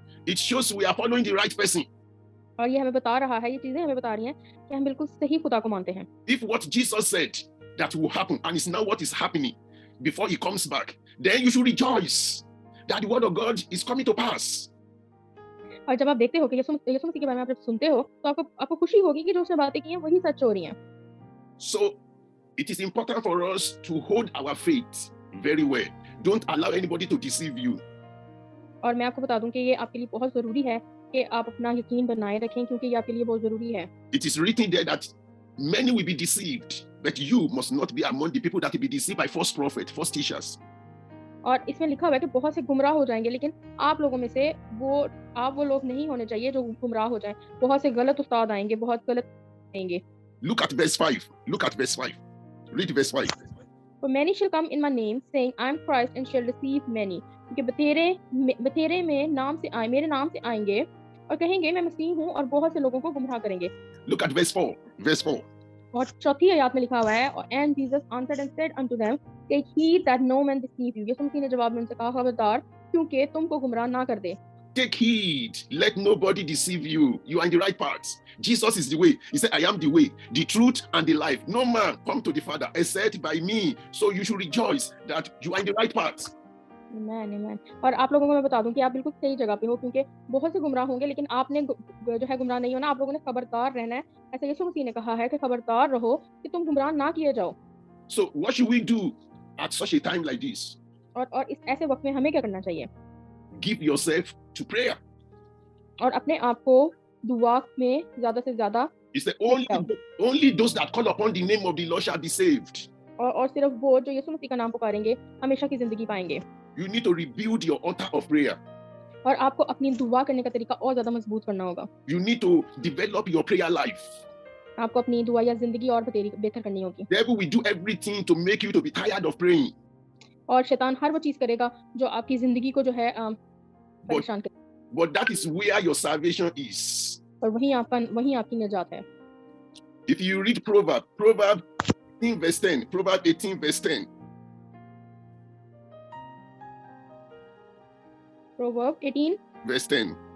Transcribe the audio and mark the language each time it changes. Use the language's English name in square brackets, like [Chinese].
[English] It shows we are following the right person. [Hindi] और ये हमें बता रहा है, ये चीजें हमें बता रही हैं कि हम बिल्कुल सही खुदा को मानते हैं। [English] If what Jesus said that will happen and it's now what is happening before he comes back, then you should rejoice that the word of God is coming to pass. [Hindi] और जब आप देखते हो कि यीशु मसीह के बारे में आप जब सुनते हो तो आपको खुशी होगी कि जो उसने बातें की हैं वही सच हो रही हैं। [English] So it is important for us to hold our faith very well. Don't allow anybody to deceive you. [Hindi] और मैं आपको बता दूं कि ये आपके लिए बहुत जरूरी है कि आप अपना यकीन बनाए रखें, क्योंकि ये आपके लिए बहुत जरूरी है। [English] It is written there that many will be deceived, but you must not be among the people that will be deceived by false prophets, false teachers. [Hindi] और इसमें लिखा हुआ है कि बहुत से गुमराह हो जाएंगे, लेकिन आप लोगों में से आप वो लोग नहीं होने चाहिए जो गुमराह हो जाएं। बहुत से गलत उस्ताद आएंगे, बहुत गलत आएंगे। [English] Look at verse 5. Look at verse 5. Read verse 5. For many shall come in my name, saying, I am Christ, and shall deceive many. [Hindi] क्योंकि बतेरे में नाम से आए, मेरे नाम से आएंगे और कहेंगे मैं मसीह हूँ, और बहुत से लोगों को गुमराह करेंगे। [English] Look at verse 4. Verse 4. [Hindi] और चौथी आयत में लिखा हुआ है, [English] and Jesus answered and said unto them, take heed that no man deceive you. [Hindi] यीशु मसीह ने जवाब में उनसे कहा, खबरदार क्योंकि तुमको गुमराह ना कर दे। [English] Take heed, let nobody deceive you. You are in the right path. Jesus is the way. He said, I am the way, the truth, and the life. No man come to the Father except by me. So you should rejoice that you are in the right path. Amen, amen. [Hindi] और आप लोगों को मैं बता दूं कि आप बिल्कुल सही जगह पे हो, क्योंकि बहुत से गुमराह होंगे, लेकिन आपने जो है गुमराह नहीं होना। आप लोगों ने खबरदार रहना है। ऐसा यीशु मसीह ने कहा है कि खबरदार रहो कि तुम गुमराह ना किए जाओ। [English] So what should we do at such a time like this? [Hindi] और इस ऐसे वक्त में हमें क्या करना चाहिए? [English] Give yourself to prayer. [Hindi] और अपने आप को दुआ में ज्यादा से ज्यादा। [English] He said, only those that call upon the name of the Lord shall be saved. [Hindi] और सिर्फ वो जो यीशु मसीह का नाम पुकारेंगे हमेशा की जिंदगी पाएंगे। [English] You need to rebuild your altar of prayer. [Hindi] और आपको अपनी दुआ करने का तरीका और ज्यादा मजबूत करना होगा। [English] You need to develop your prayer life. [Hindi] आपको अपनी दुआ या जिंदगी और बेहतर करनी होगी। [English] Devil will do everything to make you to be tired of praying. [Hindi] और शैतान हर वो चीज करेगा जो आपकी जिंदगी को जो है परेशान करे। [English] But that is where your salvation is. [Hindi] और वहीं आपकी निजात है। [English] If you read Proverbs 18 verse 10, Proverbs 18 verse 10. Proverbs 18 verse 10.